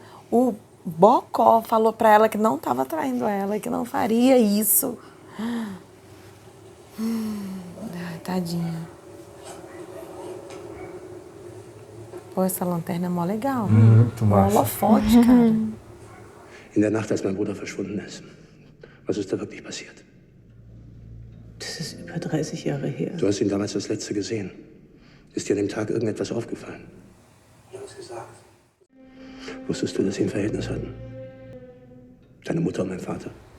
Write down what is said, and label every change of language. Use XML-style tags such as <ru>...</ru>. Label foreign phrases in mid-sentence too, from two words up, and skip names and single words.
<pt>O Bocó falou pra ela que não estava traindo ela, que não faria isso. Ai, tadinha. Pô, essa lanterna é mó legal. Muito Um massa. holofote, cara.</pt> <de>In der Nacht, als mein Bruder verschwunden ist. Was ist da wirklich passiert? Das ist über 30 Jahre her. Du hast ihn damals das letzte gesehen. Ist dir an dem Tag irgendetwas aufgefallen? Ja, was gesagt? Wusstest du, dass sie ein Verhältnis hatten? Deine Mutter und mein Vater?</de>